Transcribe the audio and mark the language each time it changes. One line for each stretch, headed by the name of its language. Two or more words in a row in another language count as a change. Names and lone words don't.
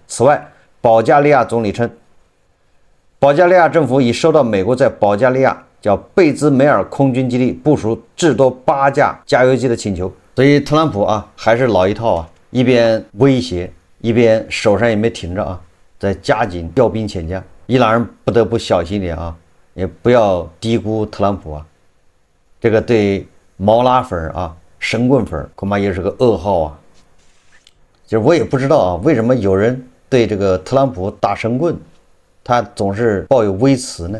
Chinese: 此外，保加利亞總理稱，保加利亞政府已收到美國在保加利亞叫貝茲梅爾空軍基地部署至多8架加油機的請求。所以特朗普啊，還是老一套啊，一邊威脅，一邊手上也沒停着啊，在加緊調兵遣將。伊朗人不得不小心一點啊，也不要低估特朗普啊，這個對毛拉粉啊、神棍粉恐怕也是個噩耗啊。就是我也不知道啊，為什麼有人對這個特朗普打神棍，他總是抱有微詞呢？